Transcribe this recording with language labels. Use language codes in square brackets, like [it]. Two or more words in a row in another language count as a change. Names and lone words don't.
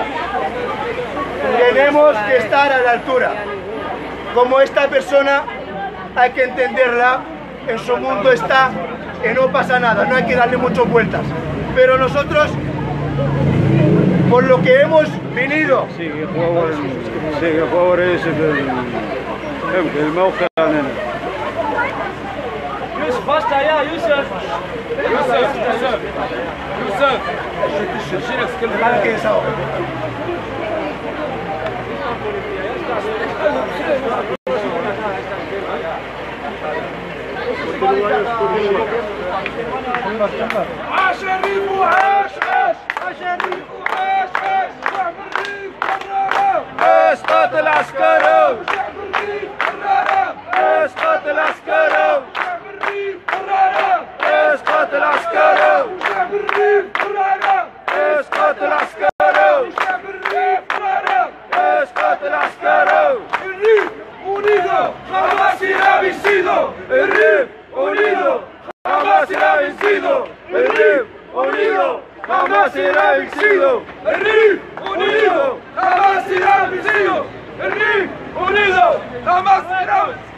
[es] Tenemos que estar a la altura. Como esta persona, hay que entenderla. En su mundo está y no pasa nada. No hay que darle muchas vueltas. Pero nosotros, por lo que hemos venido, [ar] يوسف باشا يا يوسف [es] para que desahogue. [ar] عاش الريف وعاش عاش الريف وعاش شعب الريف قرروا اسقط العسكري. شعب الريف قرروا اسقط العسكري. شعب الريف قرروا اسقط العسكري. شعب الريف قرروا اسقط العسكري. شعب الريف قرروا اسقط العسكري. [es] الريف unido jamás será vencido El RIF unido jamás será vencido. El RIF unido jamás será vencido. el RIF unido jamás será vencido el RIF unido jamás será vencido.